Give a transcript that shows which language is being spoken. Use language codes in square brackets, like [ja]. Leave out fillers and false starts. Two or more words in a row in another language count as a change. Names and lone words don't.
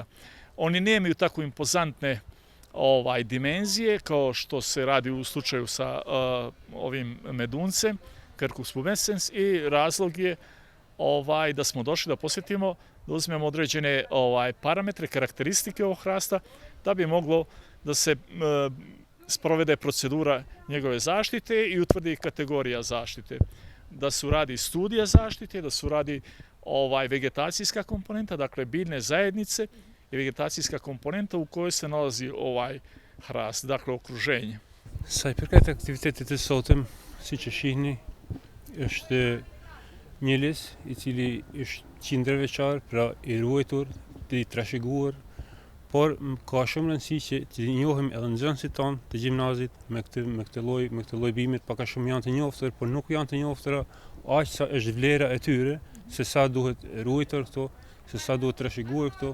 [sr] Oni nemaju tako impozantne dimenzije kao što se radi u slučaju sa ovim meduncem, Quercus pubescens, i razlog je da smo došli da posjetimo, da uzmemo određene parametre, karakteristike ovog hrasta, da bi moglo da se sprovede procedura njegove zaštite i utvrdi kategorija zaštite. Da se uradi studija zaštite, da se uradi vegetacijska komponenta, dakle biljne zajednice i vegetacijska komponenta u kojoj se nalazi ovaj hrast, dakle okruženje. [sq] Sa i përket aktivitetit të sotëm, siç e shihni, është një lis i cili është qindërveçar, pra i ruajtur, i trashëguar, por ka shumë rëndësi që të njohim edhe nxënësit tonë të gjimnazit me këtë lloj bimit, pak a shumë janë të njoftër, por nuk janë të njoftëra aq sa është vlera e tyre, se sa duhet ruajtur këto, se sa duhet trashëguar këto.